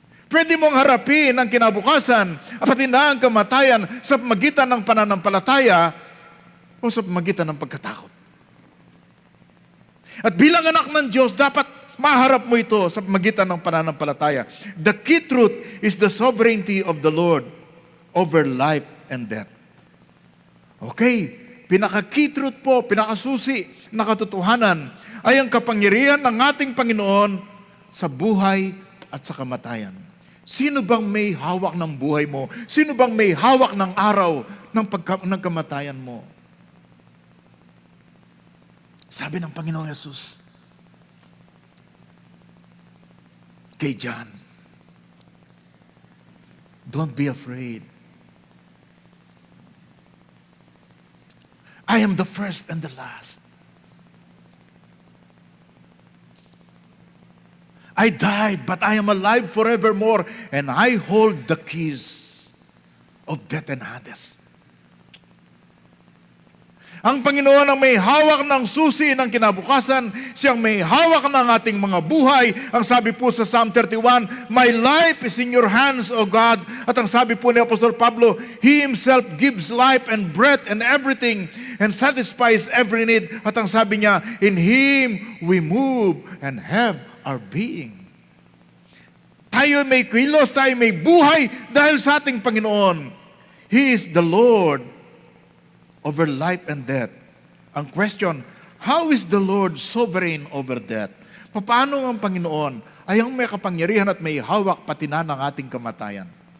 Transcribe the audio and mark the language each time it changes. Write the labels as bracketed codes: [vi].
[tl] Pwede mong harapin ang kinabukasan at pati na ang kamatayan sa pamagitan ng pananampalataya o sa pamagitan ng pagkatakot. At bilang anak ng Diyos, dapat maharap mo ito sa pamagitan ng pananampalataya. [en] The key truth is the sovereignty of the Lord over life and death. [tl] Okay, pinaka-key truth po, pinakasusi na katotohanan ay ang kapangyarihan ng ating Panginoon sa buhay at sa kamatayan. Sino bang may hawak ng buhay mo? Sino bang may hawak ng araw ng kamatayan mo? Sabi ng Panginoong Yesus kay John, [en] don't be afraid. I am the first and the last. I died, but I am alive forevermore, and I hold the keys of death and Hades. [tl] Ang Panginoon ang may hawak ng susi ng kinabukasan, siyang may hawak ng ating mga buhay. Ang sabi po sa [en] Psalm 31, my life is in your hands, O God. [tl] At ang sabi po ni Apostol Pablo, [en] He Himself gives life and breath and everything and satisfies every need. [tl] At ang sabi niya, [en] in Him we move and have our being. [tl] Tayo may kilos, tayo may buhay dahil sa ating Panginoon. [en] He is the Lord over life and death. Ang question, how is the Lord sovereign over death? [tl] Paano ang Panginoon ay ang may kapangyarihan at may hawak pati na ng ating kamatayan?